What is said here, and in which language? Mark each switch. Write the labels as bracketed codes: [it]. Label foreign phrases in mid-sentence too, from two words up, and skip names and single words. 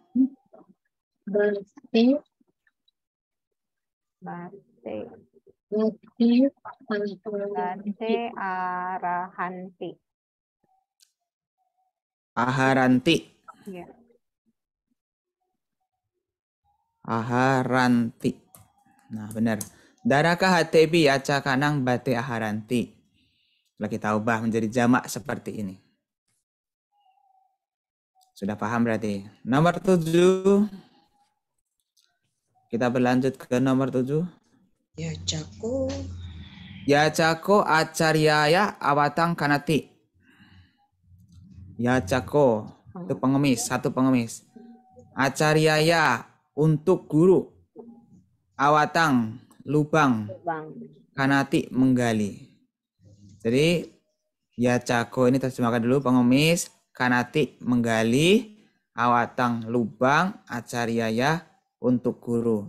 [pi] Bate arahanti. [id] Aharanti. Ya. Aharanti. Nah, benar. [pi] Daraka hatebi yacakanang bate aharanti. [id] Kalau kita ubah menjadi jamak seperti ini. Sudah paham berarti. Nomor 7. Kita berlanjut ke nomor 7. [pi] Yacako acaryaya awatang kanati. [id] Yacako itu pengemis, satu pengemis. Acaryaya untuk guru. Awatang lubang. Kanati menggali. Jadi yacako ini terjemahkan dulu pengemis, kanati menggali, awatang lubang, acaryaya untuk guru.